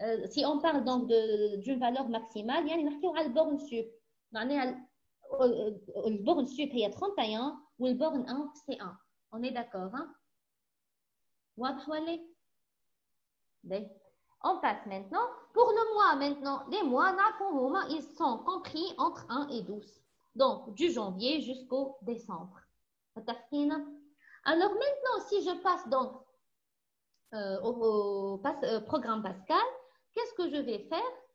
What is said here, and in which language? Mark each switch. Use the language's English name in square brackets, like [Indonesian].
[French] Si on parle donc d'une valeur maximale, [Arabic] يعني نحكيو على البورن سوب. معناها البورن سوب هي 31 والبورن 1 [French] c'est 1. On est d'accord, hein? [Arabic] واضح ولا؟ [French] On passe maintenant. Pour le mois maintenant, les mois, ils sont compris entre 1 et 12. Donc, du janvier jusqu'au décembre. Alors maintenant, si je passe donc au programme Pascal, qu'est-ce que je vais faire?